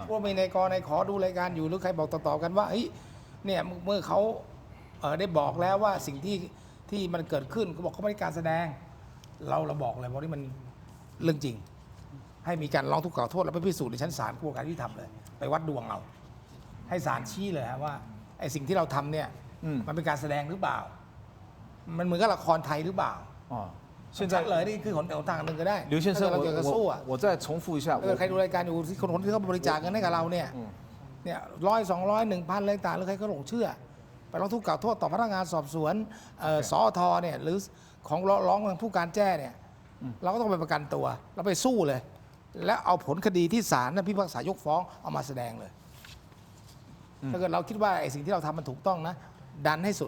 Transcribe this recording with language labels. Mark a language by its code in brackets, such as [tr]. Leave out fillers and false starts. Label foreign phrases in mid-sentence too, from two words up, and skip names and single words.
[th] ว่ามีในกในขอดูรายการอยู่หรือใครบอกต่อๆกันว่าเฮ้ยเนี่ยเมื่อเขาได้บอกแล้วว่าสิ่งที่มันเกิดขึ้นเขาบอกเขาไม่ได้การแสดง เราบอกเลยว่านี่มันเรื่องจริง ให้มีการร้องทุกข์กล่าวโทษแล้วไปพิสูจน์ในชั้นศาลกระบวนการยุติธรรมเลยไปวัดดวงเอาให้ศาลชี้เลยฮะว่าไอ้สิ่งที่เราทำเนี่ยมันเป็นการแสดงหรือเปล่า มันเหมือนกับละครไทยหรือเปล่า อ๋อ 现在เลยนี่คือหนทางหนึ่งก็ได้ [zh] 刘先生， [th] ถ้าเราเกิดกระสู้อะ [zh] 我再重复一下， [th] ถ้าเกิดใครดูรายการอยู่ที่คนที่เขาบริจาคเงินให้กับเราเนี่ยเนี่ย100 200 1,000อะไรต่างหรือใครก็หลงเชื่อ ไปร้องทุกข์กล่าวโทษต่อพนักงานสอบสวนสอทเนี่ยหรือของร้องผู้การแจ้เนี่ยเราก็ต้องไป ประกันตัวเราไปสู้เลย แล้วเอาผลคดีที่ศาลพิพากษายกฟ้องเอามาแสดงเลย ถ้าเกิดเราคิดว่าไอ้สิ่งที่เราทำมันถูกต้องนะ ดันให้สุด